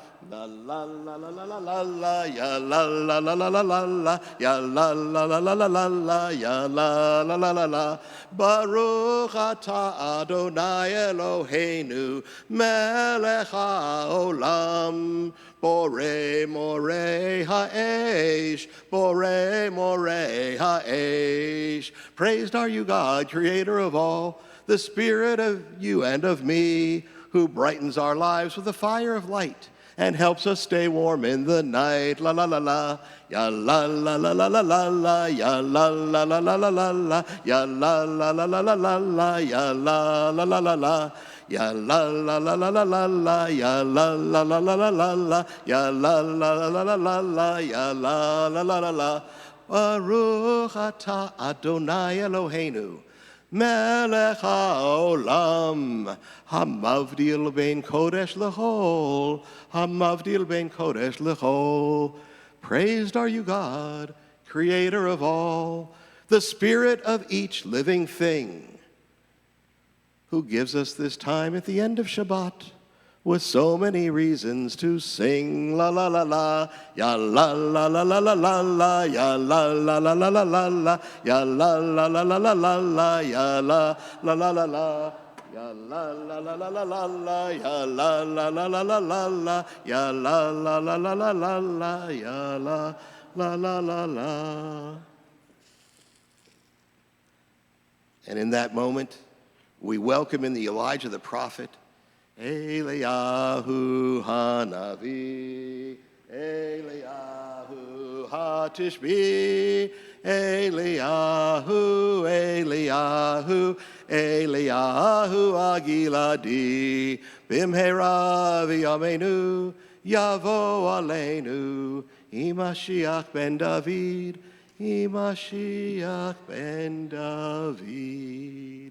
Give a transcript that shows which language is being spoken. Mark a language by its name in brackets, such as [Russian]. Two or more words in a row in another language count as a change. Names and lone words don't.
[Hebrew] La la la la la la la la, ya la la la la la la la, ya la la la la la la la, ya la la la la la. ברוך אתה אדוני אלוהינו, מלך העולם, בורא מאורי האש, בורא מאורי האש. [English] Praised are you, God, creator of all, the spirit of you and of me, who brightens our lives with the fire of light and helps us stay warm in the night. La la la la, ya la la la la la la la, ya la la la la la la la, ya la la la la la la la, ya la la la la la. Ya la la la la la la la, ya la la la la la la la, ya la la la la la la la, ya la la la la la. [Hebrew] ברוך אתה אדוני אלוהינו, מלך העולם, המבדיל בין קודש לחול, המבדיל בין קודש לחול. [English] Praised are you, God, creator of all, the spirit of each living thing, who gives us this time at the end of Shabbat with so many reasons to sing. La la la la, ya la la la la la la la, ya la la la la la la la, ya la la la la la la la, ya la la la la la. Ya la la la la la la la, ya la la la la la la la, ya la la la la la la la, ya la la la la la. And in that moment, we welcome in the Elijah the prophet, [Hebrew] אליהו הנביא, אליהו התשבי, אליהו, אליהו, אליהו הגלעדי, במהרה בימינו, יבוא אלינו, עם משיח בן דוד, עם משיח בן דוד.